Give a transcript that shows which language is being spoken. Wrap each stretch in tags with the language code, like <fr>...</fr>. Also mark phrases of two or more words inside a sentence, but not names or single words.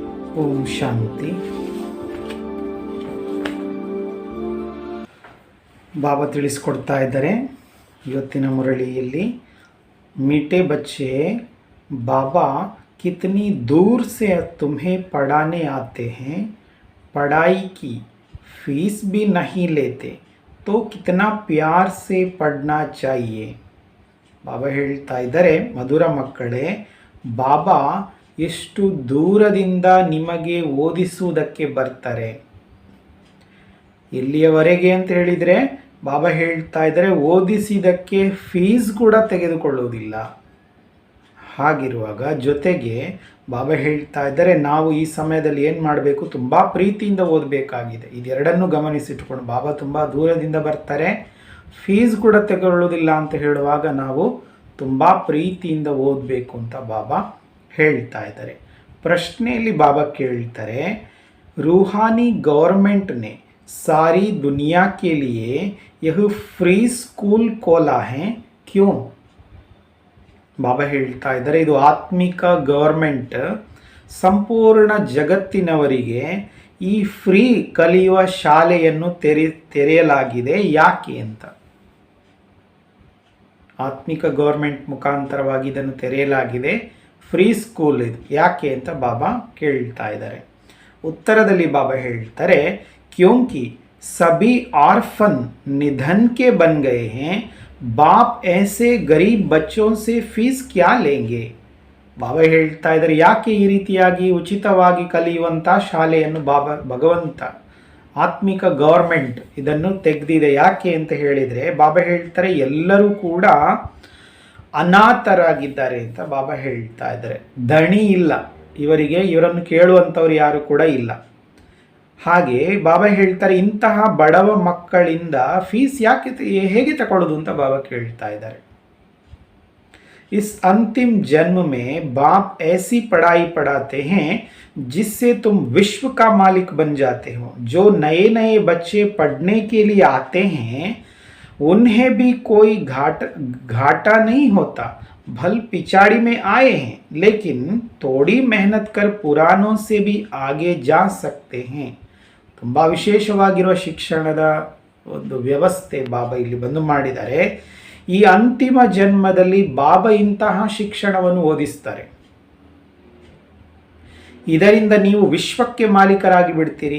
<kn>ಓಂ ಶಾಂತಿ. ಬಾಬಾ ತಿಳಿಸ್ಕೊಡ್ತಾ ಇದ್ದಾರೆ ಇವತ್ತಿನ ಮುರಳಿಯಲ್ಲಿ.</kn> <hi>मीठे बच्चे, बाबा कितनी दूर से तुम्हें पढ़ाने आते हैं, पढ़ाई की फीस भी नहीं लेते, तो कितना प्यार से पढ़ना चाहिए.</hi> <kn>ಬಾಬಾ ಹೇಳ್ತಾ ಇದ್ದಾರೆ, ಮಧುರ ಮಕ್ಕಳೇ, ಬಾಬಾ ಎಷ್ಟು ದೂರದಿಂದ ನಿಮಗೆ ಓದಿಸುವುದಕ್ಕೆ ಬರ್ತಾರೆ. ಎಲ್ಲಿಯವರೆಗೆ ಅಂತ ಹೇಳಿದರೆ ಬಾಬಾ ಹೇಳ್ತಾ ಇದ್ದಾರೆ, ಓದಿಸಿದಕ್ಕೆ ಫೀಸ್ ಕೂಡ ತೆಗೆದುಕೊಳ್ಳುವುದಿಲ್ಲ. ಹಾಗಿರುವಾಗ ಜೊತೆಗೆ ಬಾಬಾ ಹೇಳ್ತಾ ಇದ್ದಾರೆ, ನಾವು ಈ ಸಮಯದಲ್ಲಿ ಏನು ಮಾಡಬೇಕು, ತುಂಬ ಪ್ರೀತಿಯಿಂದ ಓದಬೇಕಾಗಿದೆ. ಇದೆರಡನ್ನು ಗಮನಿಸಿಟ್ಕೊಂಡು ಬಾಬಾ ತುಂಬ ದೂರದಿಂದ ಬರ್ತಾರೆ, ಫೀಸ್ ಕೂಡ ತೆಗೆದುಕೊಳ್ಳುವುದಿಲ್ಲ ಅಂತ ಹೇಳುವಾಗ ನಾವು ತುಂಬ ಪ್ರೀತಿಯಿಂದ ಓದಬೇಕು ಅಂತ ಬಾಬಾ ಹೇಳ್ತಾ ಇದ್ದಾರೆ. ಪ್ರಶ್ನೆಯಲ್ಲಿ ಬಾಬಾ ಕೇಳ್ತಾರೆ,</kn> <hi>रूहानी गवर्नमेंट ने सारी दुनिया के लिए यह</hi> <en>free school</en> <hi>खोला है, क्यों?</hi> <kn>ಬಾಬಾ ಹೇಳ್ತಾ ಇದ್ದಾರೆ, ಇದು ಆತ್ಮಿಕ ಗವರ್ಮೆಂಟ್ ಸಂಪೂರ್ಣ ಜಗತ್ತಿನವರಿಗೆ ಈ ಫ್ರೀ ಕಲಿಯುವ ಶಾಲೆಯನ್ನು ತೆರೆಯಲಾಗಿದೆ, ಯಾಕೆ ಅಂತ. ಆತ್ಮಿಕ ಗವರ್ಮೆಂಟ್ ಮುಖಾಂತರವಾಗಿ ಇದನ್ನು ತೆರೆಯಲಾಗಿದೆ,</kn> <en>free school</en> <kn>ಇದು, ಯಾಕೆ ಅಂತ ಬಾಬಾ ಕೇಳ್ತಾ ಇದ್ದಾರೆ. ಉತ್ತರದಲ್ಲಿ ಬಾಬಾ ಹೇಳ್ತಾರೆ,</kn> <hi>क्योंकि सभी ऑर्फन निधन के बन गए हैं, बाप ऐसे गरीब बच्चों से फीस क्या लेंगे.</hi> <kn>ಬಾಬಾ ಹೇಳ್ತಾ ಇದ್ದಾರೆ, ಯಾಕೆ ಈ ರೀತಿಯಾಗಿ ಉಚಿತವಾಗಿ ಕಲಿಯುವಂಥ ಶಾಲೆಯನ್ನು ಬಾಬಾ ಭಗವಂತ ಆತ್ಮಿಕ ಗವರ್ಮೆಂಟ್ ಇದನ್ನು ತೆಗೆದಿದೆ, ಯಾಕೆ ಅಂತ ಹೇಳಿದರೆ ಬಾಬಾ ಹೇಳ್ತಾರೆ, ಎಲ್ಲರೂ ಕೂಡ ಅನಾಥರಾಗಿದ್ದಾರೆ ಅಂತ ಬಾಬಾ ಹೇಳ್ತಾ ಇದ್ದಾರೆ. ದಣಿ ಇಲ್ಲ ಇವರಿಗೆ, ಇವರನ್ನು ಕೇಳುವಂಥವ್ರು ಯಾರು ಕೂಡ ಇಲ್ಲ. ಹಾಗೆ ಬಾಬಾ ಹೇಳ್ತಾರೆ, ಇಂತಹ ಬಡವ ಮಕ್ಕಳಿಂದ ಫೀಸ್ ಹೇಗೆ ತಗೊಳ್ಳೋದು ಅಂತ ಬಾಬಾ ಕೇಳ್ತಾ ಇದ್ದಾರೆ.</kn> <hi>इस अंतिम जन्म में बाप ऐसी पढ़ाई पढ़ाते हैं जिससे तुम विश्व का मालिक बन जाते हो. जो नए नए बच्चे पढ़ने के लिए आते हैं उन्हें भी कोई घाटा नहीं होता. भल पिछाड़ी में आए हैं लेकिन थोड़ी मेहनत कर पुरानों से भी आगे जा सकते हैं.</hi> <kn>ತುಂಬ ವಿಶೇಷವಾಗಿರುವ ಶಿಕ್ಷಣದ ಒಂದು ವ್ಯವಸ್ಥೆ ಬಾಬಾ ಇಲ್ಲಿ ಬಂದು ಮಾಡಿದ್ದಾರೆ. ಈ ಅಂತಿಮ ಜನ್ಮದಲ್ಲಿ ಬಾಬಾ ಇಂತಹ ಶಿಕ್ಷಣವನ್ನು ಓದಿಸ್ತಾರೆ. ಇದರಿಂದ ನೀವು ವಿಶ್ವಕ್ಕೆ ಮಾಲೀಕರಾಗಿ ಬಿಡ್ತೀರಿ.</kn>